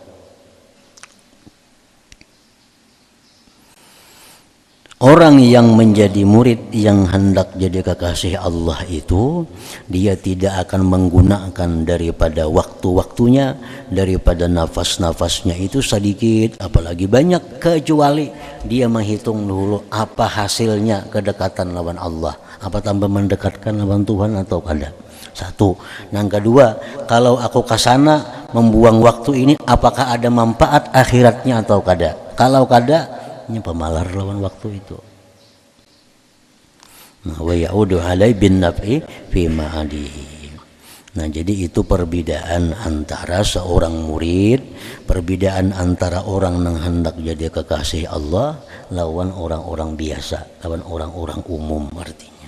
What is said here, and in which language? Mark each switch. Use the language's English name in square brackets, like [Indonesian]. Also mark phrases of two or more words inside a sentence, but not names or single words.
[Indonesian] Orang yang menjadi murid, yang hendak jadi kekasih Allah itu, dia tidak akan menggunakan daripada waktu-waktunya, daripada nafas-nafasnya itu sedikit apalagi banyak, kecuali dia menghitung dulu apa hasilnya kedekatan lawan Allah, apa tambah mendekatkan lawan Tuhan atau kada. Satu. Yang kedua, kalau aku kasana membuang waktu ini, apakah ada manfaat akhiratnya atau kada? Kalau kada, ini pemalar lawan waktu itu. Nah, [Arabic] ويعود عليه بالنفع في معاده. [Indonesian] Nah, jadi itu perbedaan antara seorang murid, perbedaan antara orang yang hendak jadi kekasih Allah lawan orang-orang biasa, lawan orang-orang umum artinya.